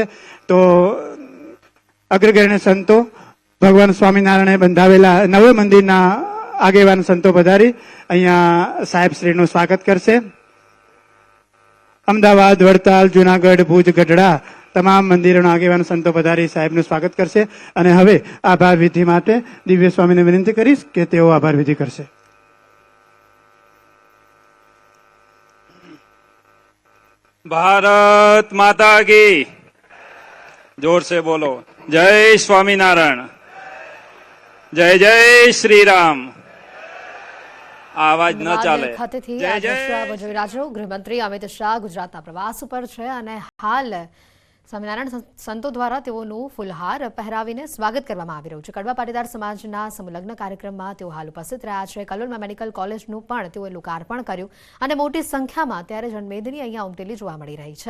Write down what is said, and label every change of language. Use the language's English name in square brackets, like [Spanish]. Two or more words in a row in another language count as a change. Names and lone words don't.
[Gujarati] તો અગ્રગણ્ય સંતો ભગવાન સ્વામિનારાયણે બંધાવેલા નવે મંદિરના આગેવાન સંતો પધારી અહીંયા સાહેબ શ્રીનું સ્વાગત કરશે. અમદાવાદ, વડતાલ, જુનાગઢ, ભુજ, ગઢડા તમામ મંદિરોના આગેવાન સંતો પધારી સાહેબનું સ્વાગત કરશે. અને હવે આભાર વિધિ માટે દિવ્ય સ્વામીને વિનંતી કરીશ કે તેઓ આભાર વિધિ કરશે. [Hindi] भारत माता की जोर से बोलो, जय स्वामीनारायण, जय जय श्री राम. आवाज न चाले. [Gujarati] જય જય. ગૃહમંત્રી અમિત શાહ ગુજરાતના પ્રવાસ ઉપર છે અને હાલ સ્વામિનારાયણ સંતો દ્વારા તેઓનું ફુલહાર પહેરાવીને સ્વાગત કરવામાં આવી રહ્યું છે. કડવા પાટીદાર સમાજના સમલગ્ન કાર્યક્રમમાં તેઓ હાલ ઉપસ્થિત રહ્યા છે. કલોલમાં મેડિકલ કોલેજનું પણ તેઓએ લોકાર્પણ કર્યું અને મોટી સંખ્યામાં ત્યારે જનમેદની અહીંયા ઉમટેલી જોવા મળી રહી છે.